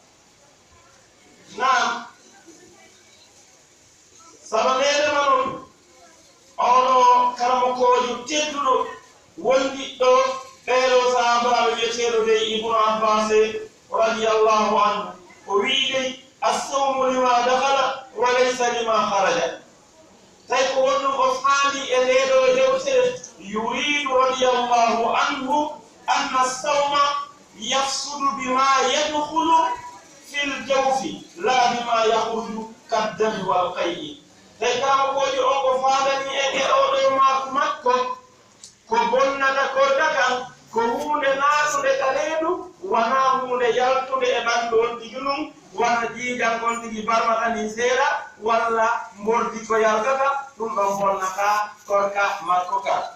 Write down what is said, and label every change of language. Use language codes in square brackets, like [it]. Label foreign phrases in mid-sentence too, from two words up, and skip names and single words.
[ff] nam saba meɗema ɗum oɗo karamokojo tedduɗo wondi ɗo ɓeɗo sahabaɓe wiyeteɗo de ibnu abbas [ar] رضي الله عنه [ff] o wiide [ar] الصوم لما دخل و ليس لما خرج [ff] tawi ko wonɗum o faandi e ndeɗo yewtere [ar] يريد رضي الله عنه أن الصوم يفسد بما يدخل في الجوف لا بما يخرج كالدم والقيء [ff] tawi kamakojo on ko faandani e oɗo makko ko bonnata ko dagan ko hunde naatude ka reedu wona hunde yaltude e ɓandu on tigi ɗum walla jiijan on tigi barmata ni seeɗa walla mordi ko yaltata ɗum ɗon bonnata korka makko ka